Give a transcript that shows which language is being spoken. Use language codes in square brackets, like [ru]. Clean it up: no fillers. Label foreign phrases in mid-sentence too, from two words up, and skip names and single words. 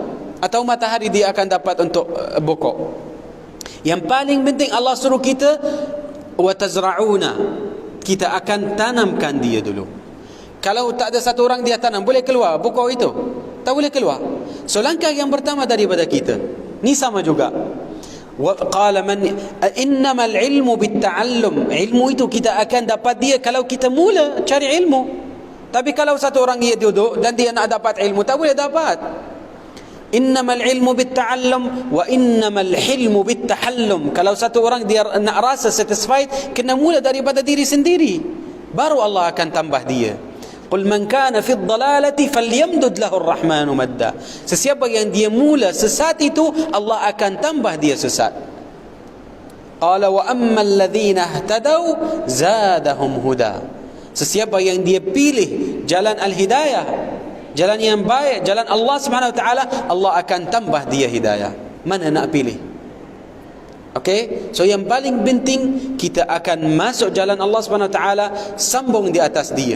[ms] Atau matahari dia akan dapat untuk pokok. Yang paling penting Allah suruh kita, [ar] وتزرعون, [ms] kita akan tanamkan dia dulu. Kalau tak ada satu orang dia tanam, boleh keluar pokok itu? Tak boleh keluar. So langkah yang pertama daripada kita ni sama juga. [ar] وقال من إنما العلم بالتعلم, [ms] ilmu itu kita akan dapat dia kalau kita mula cari ilmu. Tapi kalau satu orang dia duduk dan dia nak dapat ilmu, tak boleh dapat. [ar] إنما العلم بالتعلم وإنما الحلم بالتحلم. [ms] Kalau satu orang dia nak rasa satisfied, kena mula daripada diri sendiri, baru Allah akan tambah dia. [ar] قل من كان في الضلالة فليمدد له الرحمن مدا. [ms] Sesiapa yang dia mula sesat itu, Allah akan tambah dia sesat. [ar] قال وأما الذين اهتدوا زادهم هدى. [ms] Sesiapa yang dia pilih jalan al-hidayah, jalan yang baik, jalan Allah [ar] سبحانه وتعالى, [ms] Allah akan tambah dia hidayah. Mana nak pilih? Okey, so yang paling penting kita akan masuk jalan Allah [ar] سبحانه وتعالى, [ms] sambung di atas dia.